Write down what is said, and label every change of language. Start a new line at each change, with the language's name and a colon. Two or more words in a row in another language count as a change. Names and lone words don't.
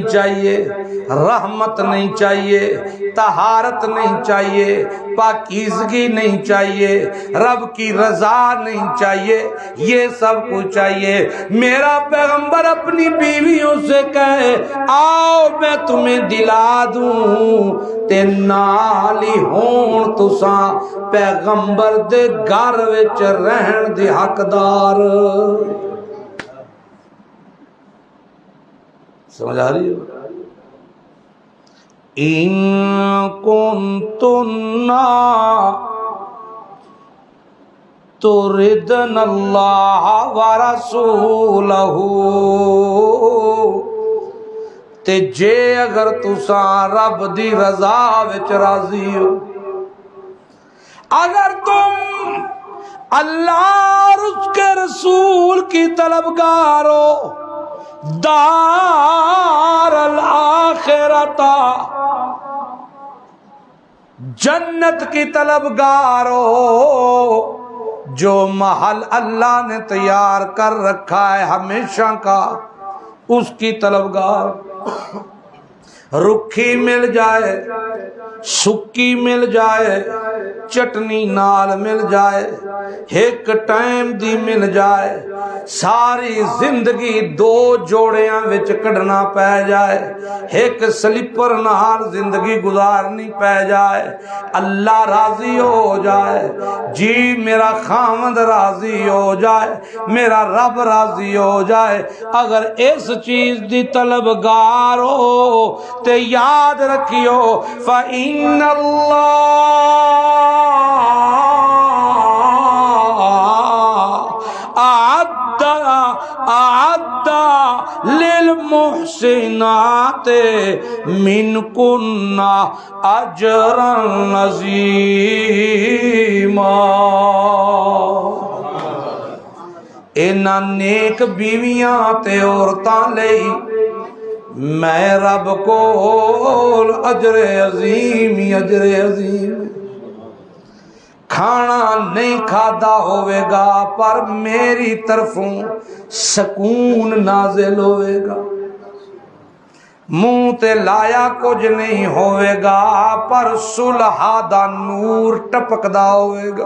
Urdu: چاہیے، رحمت نہیں چاہیے، طہارت نہیں چاہیے، پاکیزگی نہیں چاہیے، رب کی رضا نہیں چاہیے، یہ سب کچھ چاہیے، میرا پیغمبر اپنی بیویوں سے کہے آؤ میں تمہیں دلا دوں
Punjabi: تے نال ہی ہون تساں پیغمبر دے گھر وچ رہن دے حقدار۔
Urdu: سمجھ آ رہی ہے؟
Arabic: ان کنتن تردن اللہ ورسولہ،
Punjabi: تے جے اگر تساں رب دی رضا وچ راضی ہو،
Urdu: اگر تم اللہ اور اس کے رسول کی طلبگار ہو،
Arabic: دار الآخرت،
Urdu: جنت کی طلبگار ہو، جو محل اللہ نے تیار کر رکھا ہے ہمیشہ کا، اس کی طلبگار،
Punjabi: رکھی مل جائے، سکی مل جائے، چٹنی نال مل جائے، ایک ٹائم دی مل جائے، ساری زندگی دو جوڑیاں وچ کڈنا پہ جائے، ایک سلیپر نال زندگی گزارنی پہ جائے، اللہ راضی ہو جائے، جی میرا خاوند راضی ہو جائے، میرا رب راضی ہو جائے، اگر اس چیز دی طلبگار ہو تے یاد رکھیو
Arabic: فَإِنَّ اللَّهَ أَعَدَّ لِلْمُحْسِنَاتِ مِنْكُنَّ أَجْرًا عَظِيمًا۔
Punjabi: انہاں نیک بیویاں تے عورتاں لئی میں رب کو اجر عظیم اجر عظیم، کھانا نہیں کھادا ہوئے گا پر میری طرفوں سکون نازل ہوئے گا، منہ تے لایا کچھ نہیں ہوئے گا پر صلح دا نور ٹپکدا ہوئے گا۔